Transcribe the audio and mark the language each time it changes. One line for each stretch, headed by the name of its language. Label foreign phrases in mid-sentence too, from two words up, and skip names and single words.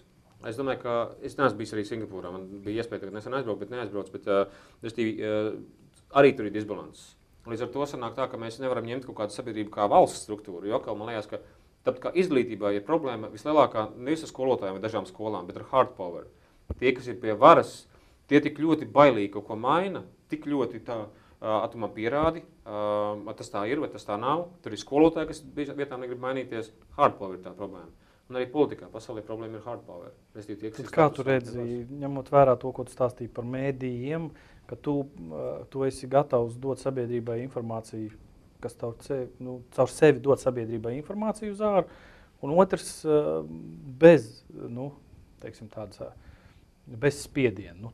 Latvian: Es domāju, ka es neesmu bijis arī Singapūrā. Man bija iespēja tagad nesen aizbraukt, bet neaizbrauc. Bet arī tur ir disbalans. Līdz ar to sanāk tā, ka mēs nevaram ņemt kaut kādu sabiedrību kā valsts struktūru. Jo atkal man liekas, ka tāpēc kā izglītībā ir problēma vislielākā nevis ar skolotājiem vai dažām skolām, bet ar
English: hard power.
Latvian: Tie, kas ir pie varas, tie tik ļoti bailīgi kaut ko maina, tik ļoti tā, tu man pierādi, tas tā ir vai tas tā nav. Tur ir skolotāji, kas vietām negrib mainīties.
English: Hard power
Latvian: ir tā problēma. Un arī politikā pasaulē problēma ir
English: hard power.
Latvian: Kā tu redzi, ņemot vērā to, ko tu stāstīji par mēdījiem, ka tu esi gatavs dot sabiedrībai informāciju, kas caur sevi dot sabiedrībai informāciju uz āru, un otrs bez, bez spiediena.